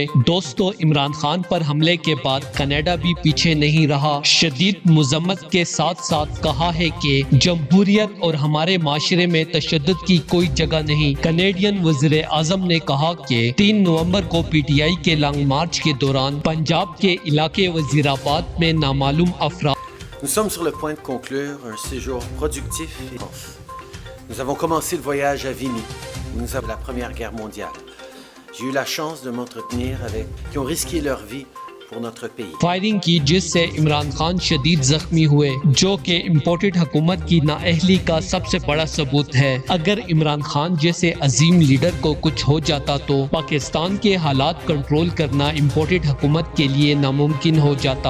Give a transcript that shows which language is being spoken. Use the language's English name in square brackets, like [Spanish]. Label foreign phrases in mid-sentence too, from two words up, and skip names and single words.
[Urdu] دوستو، عمران خان پر حملے کے بعد کینیڈا بھی پیچھے نہیں رہا، شدید مذمت کے ساتھ ساتھ کہا ہے کہ جمہوریت اور ہمارے معاشرے میں تشدد کی کوئی جگہ نہیں۔ کینیڈین وزیر اعظم نے کہا کہ 3 نومبر کو پی ٹی آئی کے [English] long march [Urdu] کے دوران پنجاب کے علاقے وزیر آباد میں نامعلوم افراد [French] Nous sommes sur le point de conclure un séjour productif et dense. Nous avons commencé le voyage à Vimy, où nous avons la Première Guerre mondiale. J'ai eu la chance de m'entretenir avec qui ont risqué leur vie pour notre pays. [Urdu] فائرنگ کی جس سے عمران خان شدید زخمی ہوئے، جو کہ امپورٹڈ حکومت کی نااہلی کا سب سے بڑا ثبوت ہے۔ اگر عمران خان جیسے عظیم لیڈر کو کچھ ہو جاتا تو پاکستان کے حالات کنٹرول کرنا امپورٹڈ حکومت کے لیے ناممکن ہو جاتا۔